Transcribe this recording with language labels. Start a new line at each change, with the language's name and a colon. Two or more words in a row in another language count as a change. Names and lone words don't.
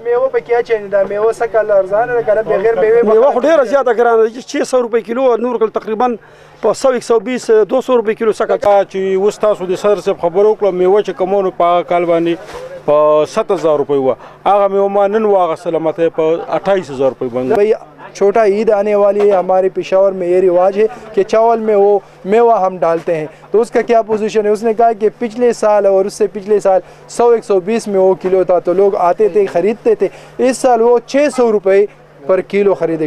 Pashto: میوه پکې اچوي، دا میوه څه کال ارزانه ده که نه بغیر میوې میوه خو ډېره زیاته ګرانه ده، 600 روپۍ کیلو، نور کله تقریبا په 120 200 روپۍ کیلو څخه. چې اوس تاسو د سر صاحب خبرو وکړه میوه چې کمونو په کال باندې په 7000 روپۍ وه، هغه میوه ما نن واغستله ماته په 28000 روپۍ باندې.
Urdu: بھائی چھوٹا عید آنے والی ہے، ہمارے پشاور میں یہ رواج ہے کہ چاول میں وہ میوہ ہم ڈالتے ہیں، تو اس کا کیا پوزیشن ہے؟ اس نے کہا کہ پچھلے سال اور اس سے پچھلے سال 100-120 میں وہ کلو تھا تو لوگ آتے تھے خریدتے تھے، اس سال وہ 600 روپے پر کلو خریدے گا.